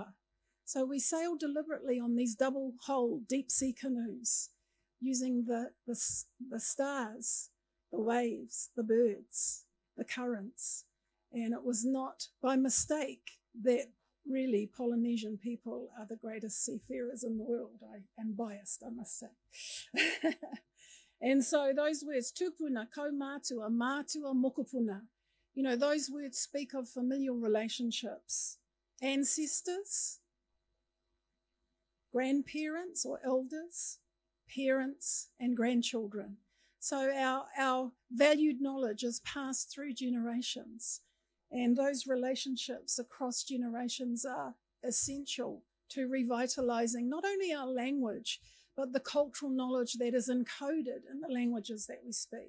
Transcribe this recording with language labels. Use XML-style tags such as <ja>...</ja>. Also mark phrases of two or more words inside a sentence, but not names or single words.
<en>So we sailed deliberately on these double-hull deep-sea canoes using the stars, the waves, the birds, the currents. And it was not by mistake that really Polynesian people are the greatest seafarers in the world. I am biased, I must say. And so those words,</en> <mi>tupuna, kaumātua, mātua, mokopuna,</mi> <en>you know, those words speak of familial relationships, ancestors, grandparents or elders, parents and grandchildren. So our valued knowledge is passed through generations, and those relationships across generations are essential to revitalising not only our language, but the cultural knowledge that is encoded in the languages that we speak.</en>